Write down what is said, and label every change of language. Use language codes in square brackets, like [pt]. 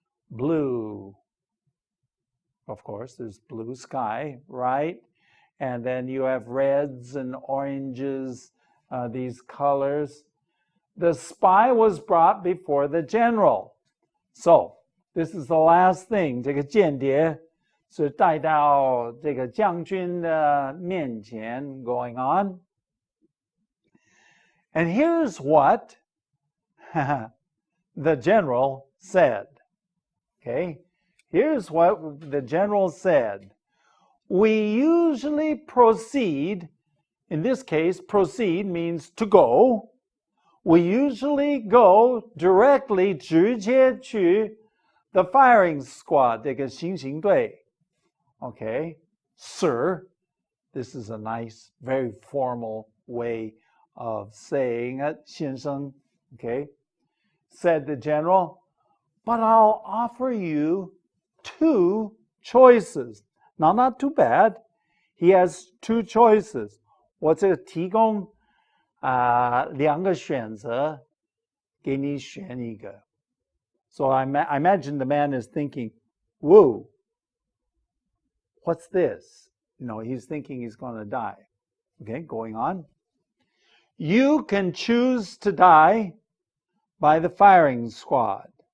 [en] Blue, of course, there's blue sky, right? And then you have reds and oranges, these colors. The spy was brought before the general. So, this is the last thing. [zh] 这个间谍是带到这个将军的面前 [en] going on. And here's what the general said. Okay, here's what the general said. We usually proceed, in this case, proceed means to go. We usually go directly [zh] 直接去 [en] the firing squad, [zh] 这个行刑队. [en] Okay, sir, this is a nice, very formal way of saying it, 先生, okay, said the general. But I'll offer you 2 choices. Now, not too bad. He has 2 choices. [zh] 我这提供2个选择给你选一个. [en] So I imagine the man is thinking, whoa, what's this? You know, he's thinking he's going to die. Okay, going on. You can choose to die by the firing squad.